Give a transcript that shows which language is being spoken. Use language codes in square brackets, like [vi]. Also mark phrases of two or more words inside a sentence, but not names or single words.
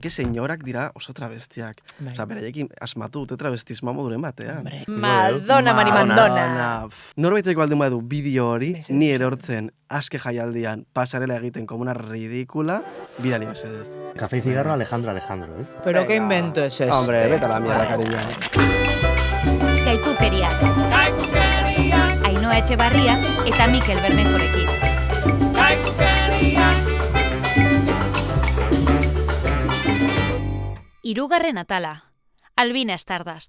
[eu] senyorak dira oso travestiak. Osa, beraiekin asmatu dute travestismoa moduren batean. Madonna, Marimandona. Norbaiteko baldin badu bideo hori, ni erortzen aske jaialdian pasarela egiten [es] como una ridícula, [eu] bidali mesedez. [es] Café y cigarro Alejandro, ¿ves? Pero qué invento es este. Hombre, vete a la mierda, cariño. [eu] Gaikukeriak. Ainhoa Etxebarria eta Mikel Bermejorekin. Hirugarren atala. Albina Stardust.